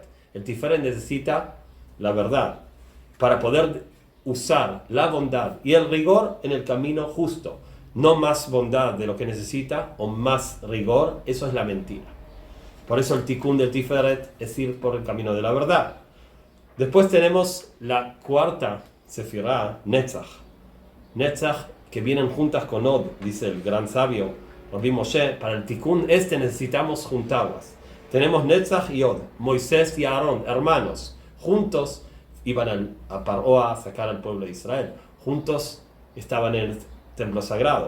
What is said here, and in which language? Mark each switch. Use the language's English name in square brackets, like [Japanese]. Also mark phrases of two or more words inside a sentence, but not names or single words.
[Spanish] El tiferet necesita la verdad para poder usar la bondad y el rigor en el camino justo. No más bondad de lo que necesita o más rigor, eso es la mentira. Por eso el tikkun del tiferet es ir por el camino de la verdad. Después tenemos la cuarta sefirá, Netzach. Netzach, que vienen juntas con Od, dice el gran sabio Rabbi Moshe. Para el tikkun necesitamos juntarlas. Tenemos Netzach y Od, Moisés y Aarón, hermanos. Juntos iban a Paró a sacar al pueblo de Israel. Juntos estaban en el templo sagrado.